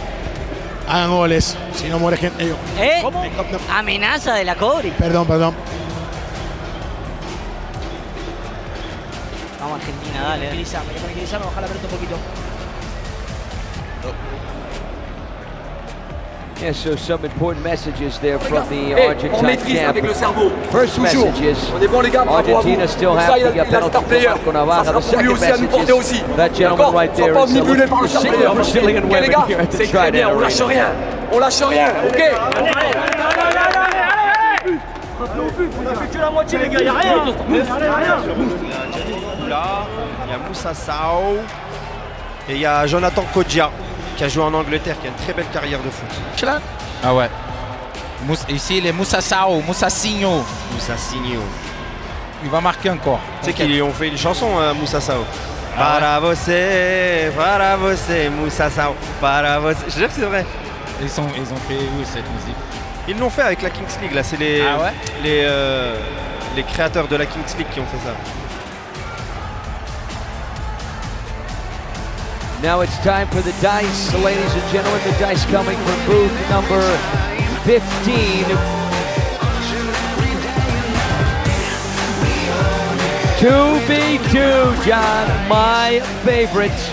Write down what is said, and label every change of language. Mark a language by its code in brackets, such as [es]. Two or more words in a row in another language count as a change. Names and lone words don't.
[es] Hagan goles, si no muere gente. ¿Cómo? Amenaza de la Cobrix. Perdón. Vamos Argentina, dale. Tranquilizame, ojalá apriete un poquito. [en] Yeah, so some important messages there from the Argentine camp. First message is Argentina still have the penalty for Marco Navarra. The second message is that gentleman right there is the single Brazilian women here at the Trident Arena. [fr] On lâche rien, ok? Là, il y a Moussa Sao et il y a Jonathan Kodja qui a joué en Angleterre, qui a une très belle carrière de foot. Ah ouais. Ici, les Moussa Sao, Moussacinho. Moussacinho. Il va marquer encore. Tu sais qu'ils ont fait une chanson, Moussa Sao. [pt] Para você, Moussa Sao, para você. [fr] Je jure que c'est vrai. Ils ont fait où cette musique? Ils l'ont fait avec la Kings League, là, c'est les créateurs de la Kings League qui ont fait ça. [en] Now it's time for the dice, ladies and gentlemen. The dice coming from booth number 15. 2v2, John, my favorite.